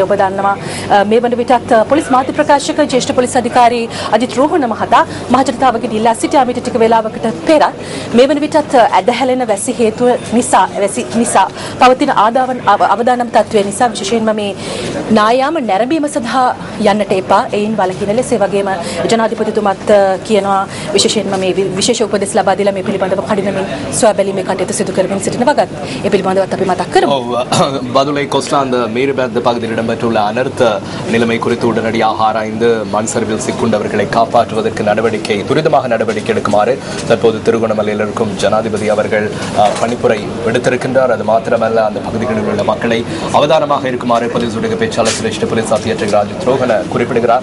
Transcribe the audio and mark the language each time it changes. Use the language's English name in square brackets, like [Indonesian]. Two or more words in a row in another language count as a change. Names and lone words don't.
[Sinhala] ඔබ දන්නවා මේ වන විටත් පොලිස් මාධ්‍ය ප්‍රකාශක ජ්‍යෙෂ්ඨ පොලිස් අධිකාරී අජිත් රෝහණ මහතා මහජනතාවගෙන් ඉල්ලා සිටියා මීට ටික වේලාවකට පෙර මේ වන විටත් ඇදහැලෙන වැසි හේතුව නිසා පවතින අවදානම් තත්ත්වය නිසා විශේෂයෙන්ම මේ නායාම නැරඹීම සඳහා යන්නට එපා. එයින් වළකින ලෙස ඒ වගේම ජනාධිපතිතුමත් කියනවා විශේෂයෙන්ම මේ විශේෂ උපදෙස් ලබා දීලා මේ පිළිබඳව කඩිනමින් සොයා බැලීමේ කටයුතු සිදු කරමින් සිටින වගත් ඒ පිළිබඳවත් අපි මතක් කරමු. [Tamil] பதுளை கொஸ்லாந்த மீறுபேர்ந்த பகுதியில் இடம்பெற்றுள்ள அனர்த்த நிலைமை குறித்து உடனடியாக ஆராய்ந்து மண் சரிவில் சிக்குண்டவர்களை காப்பாற்றுவதற்கு துரிதமாக நடவடிக்கை எடுக்குமாறு தற்போது திருகோணமலையில் இருக்கும் ஜனாதிபதி அவர்கள் பணிப்புரை விடுத்திருக்கின்றார். அது மாத்திரமல்ல அந்த பகுதிகளில் உள்ள மக்களை அவதானமாக இருக்குமாறு போலீஸ் உடைய பேச்சாளர் சிரேஷ்ட போலீஸ் அத்தியட்சகர் ராஜித் ரோஹன குறிப்பிடுகிறார்.